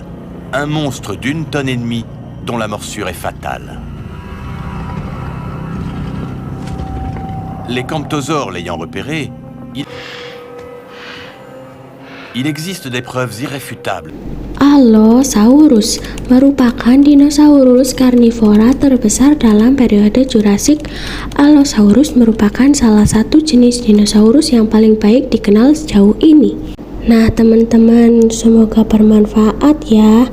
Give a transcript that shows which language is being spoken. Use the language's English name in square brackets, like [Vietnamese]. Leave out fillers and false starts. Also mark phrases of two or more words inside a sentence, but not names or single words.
[French] Un monstre d'1,5 tonne dont la morsure est fatale. Les camptosaures l'ayant repéré, il existe des preuves irréfutables. [Indonesian] Allosaurus merupakan dinosaurus karnivora terbesar dalam periode Jurassic. Allosaurus merupakan salah satu jenis dinosaurus yang paling baik dikenal sejauh ini. Nah teman-teman, semoga bermanfaat ya.